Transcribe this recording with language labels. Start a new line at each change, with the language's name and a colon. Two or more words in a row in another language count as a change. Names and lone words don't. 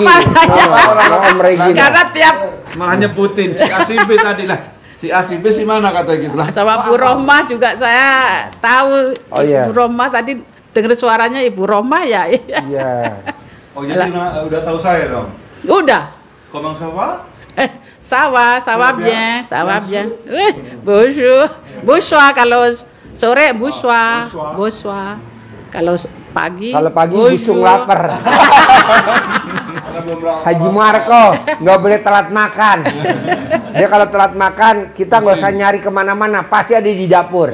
Indonesian: Orang Regi. Karena tiap malah nyebutin si ACB tadi lah. Si ACB si mana kata gitu lah. Sama Bu Rohmah juga saya tahu. Ibu Rohmah tadi dengar suaranya Ibu Rohmah ya. Iya. Oh, jadi udah tahu saya dong. Udah.
French: Comment ça va? Ça va bien. Bonjour.
Indonesian: Bonsoir kalau sore bonsoir. Pagi. Kalau pagi bojo. busung lapar. Karena belum Haji Marco nggak boleh telat makan. Dia kalau telat makan kita nggak usah nyari kemana-mana, pasti ada di dapur.